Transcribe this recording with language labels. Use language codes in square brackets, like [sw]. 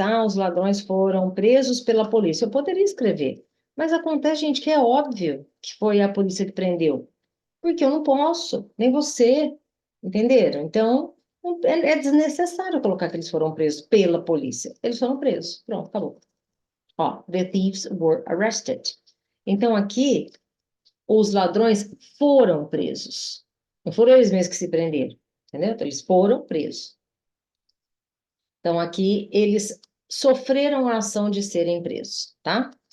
[pt] Ah, os ladrões foram presos pela polícia. Eu poderia escrever. Mas acontece, gente, que é óbvio que foi a polícia que prendeu. Porque eu não posso, nem você. Entenderam? Então, é desnecessário colocar que eles foram presos pela polícia. Eles foram presos. Pronto, acabou. [en] Ó, the thieves were arrested. [pt] Então, aqui, os ladrões foram presos. Não foram eles mesmos que se prenderam, entendeu? Então, eles foram presos. Então, aqui, eles sofreram a ação de serem presos, tá?